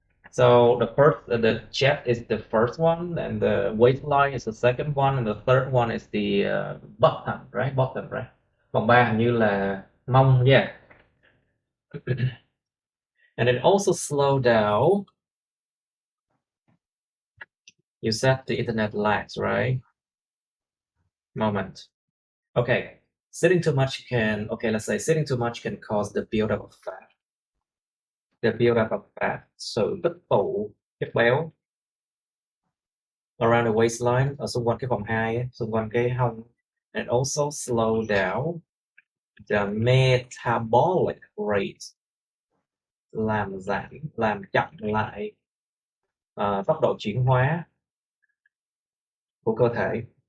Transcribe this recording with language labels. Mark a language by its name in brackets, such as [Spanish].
[English] So the chest is the first one, and the waistline is the second one, and the third one is the bottom, right? [Vietnamese] Vòng 3 hình như là mông, yeah. [English] And it also slow down. You said the internet lags, right? Moment. Okay. Sitting too much can cause the buildup of fat. The buildup of fat. [Vietnamese] Sự tích tụ chất béo [English] around the waistline, [Vietnamese] ở xung quanh cái vòng hai ấy, xung quanh cái hông. [English] And also slow down the metabolic rate, [Vietnamese] làm giảm, làm chậm lại tốc độ chuyển hóa của cơ thể.